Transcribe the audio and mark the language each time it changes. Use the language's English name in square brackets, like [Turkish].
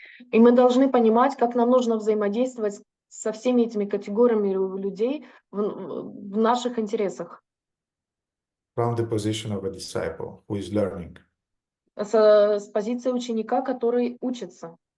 [Russian] И мы должны понимать, как нам нужно взаимодействовать со всеми этими категориями людей в наших интересах. [English] From the position of a disciple who is learning. [Russian] С позиции ученика, который учится.